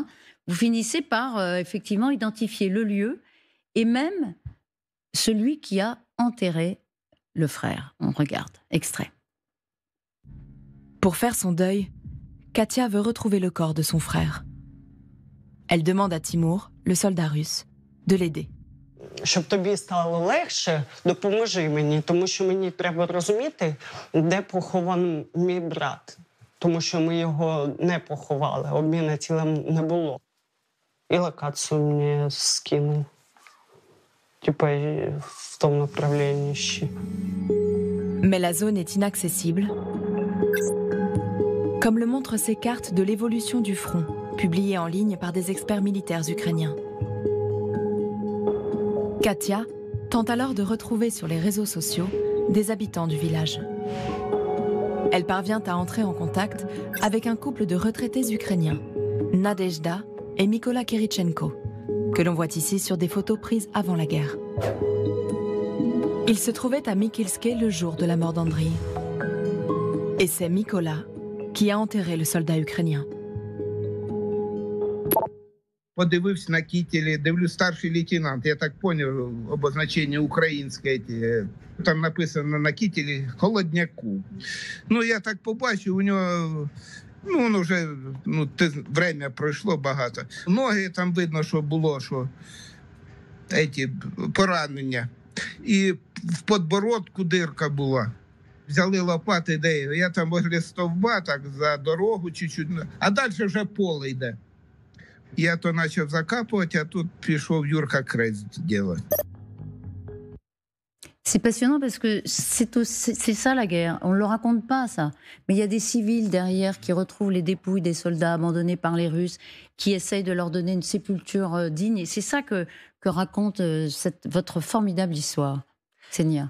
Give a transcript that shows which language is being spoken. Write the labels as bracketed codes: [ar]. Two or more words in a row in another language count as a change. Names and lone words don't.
[fr] Vous finissez par effectivement identifier le lieu et même celui qui a enterré le frère. On regarde, extrait. Pour faire son deuil, Katia veut retrouver le corps de son frère. Elle demande à Тимур, le soldat russe, de l'aider. [uk] Щоб тобі стало легше, допоможи мені, тому що мені треба розуміти, де похований мій брат. Тому що ми його не поховали, обміну тілем не було. І локацію мені скинув. Типа в тому направленні ще. [fr] Mais la zone est inaccessible, comme le montrent ces cartes de l'évolution du front, publiées en ligne par des experts militaires ukrainiens. Katia tente alors de retrouver sur les réseaux sociaux des habitants du village. Elle parvient à entrer en contact avec un couple de retraités ukrainiens, Nadezhda et Mykola Kirichenko, que l'on voit ici sur des photos prises avant la guerre. Ils se trouvaient à Mykylske le jour de la mort d'Andriy. Et c'est Mykola qui a enterré le soldat ukrainien. [uk] Подивився на кітелі, дивлюсь, старший лейтенант, я так поняв, обозначення українське. Там написано на кітелі «Холодняку». Ну, я так побачив, у нього, воно вже, время пройшло багато. Ноги там видно, що було, що поранення. І в подбородку дирка була. Взяли лопати, я там возле стовба, так, за дорогу чуть-чуть, а далі вже поле йде. Я то почав закапувати, а тут пішов Юрка [ru] крест делать. [fr] C'est passionnant parce que c'est ça la guerre. On ne le raconte pas, ça. Mais il y a des civils derrière qui retrouvent les dépouilles des soldats abandonnés par les Russes, qui essayent de leur donner une sépulture digne. Et c'est ça que raconte votre formidable histoire, Ksenia.